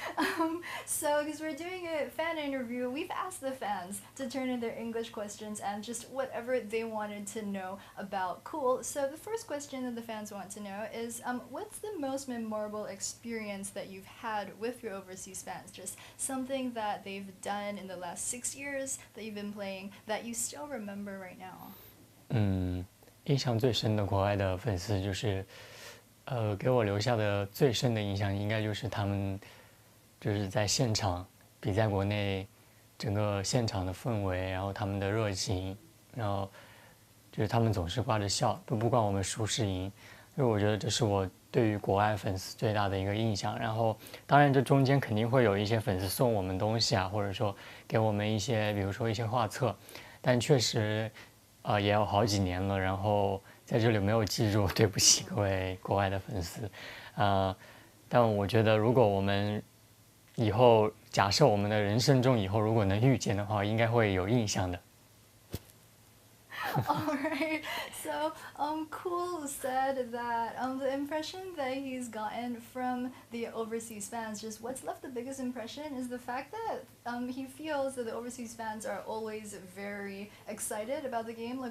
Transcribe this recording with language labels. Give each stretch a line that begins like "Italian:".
English: Because we're doing a fan interview, we've asked the fans to turn in their English questions and just whatever they wanted to know about Cool. So the first question that the fans want to know is, what's the most memorable experience that you've had with your overseas fans? Just something that they've done in the last 6 years that you've been playing that you still remember right now.
Chinese: 印象最深的国外的粉丝就是，给我留下的最深的印象应该就是他们就是在现场比在国内整个现场的氛围，然后他们的热情，然后就是他们总是挂着笑，都不管我们输是赢，因为我觉得这是我对于国外粉丝最大的一个印象。然后当然这中间肯定会有一些粉丝送我们东西啊，或者说给我们一些比如说一些画册，但确实也有好几年了，然后在这里没有记住，对不起各位国外的粉丝，但我觉得如果我们以后假设我们的人生中以后如果能遇见的话，应该会有印象的。
English: Alright, so Cool said that the impression that he's gotten from the overseas fans, just what's left the biggest impression is the fact that he feels that the overseas fans are always very excited about the game.